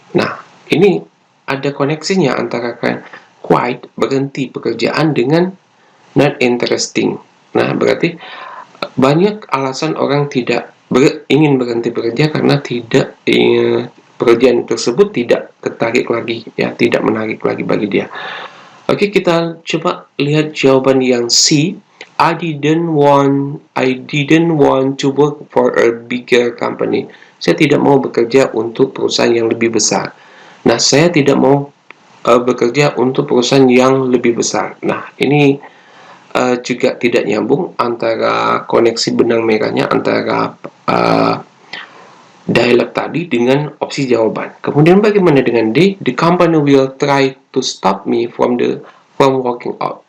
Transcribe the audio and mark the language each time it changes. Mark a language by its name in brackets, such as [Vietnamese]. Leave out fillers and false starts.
[Indonesian] Nah, ini ada koneksinya antara quite berhenti pekerjaan dengan not interesting. Nah, berarti banyak alasan orang tidak ingin berhenti bekerja karena tidak pekerjaan tersebut tidak tertarik lagi ya, tidak menarik lagi bagi dia. Oke, kita coba lihat jawaban yang C. [English] I didn't want to work for a bigger company. [Indonesian] Saya tidak mau bekerja untuk perusahaan yang lebih besar. Nah, saya tidak mau bekerja untuk perusahaan yang lebih besar. Nah, ini juga tidak nyambung antara koneksi benang merahnya antara dialog tadi dengan opsi jawaban. Kemudian bagaimana dengan D? [English] The company will try to stop me from walking out.